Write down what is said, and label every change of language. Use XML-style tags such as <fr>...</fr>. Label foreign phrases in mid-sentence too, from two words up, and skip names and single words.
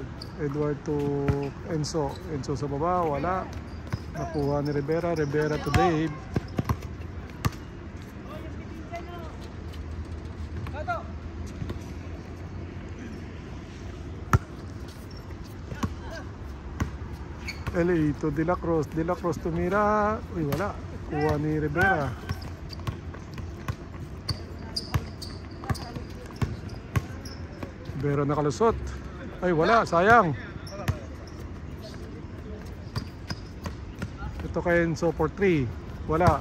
<tl>Edward to Enzo. Enzo sa baba, wala. Nakuha ni Rivera. Rivera to Dave. LA to De La Cruz. De La Cruz to Mira. Uy, wala. Kuha ni Rivera. Rivera nakalusot. Ay, wala. Sayang. Ito kay Enzo for 3. Wala.</tl>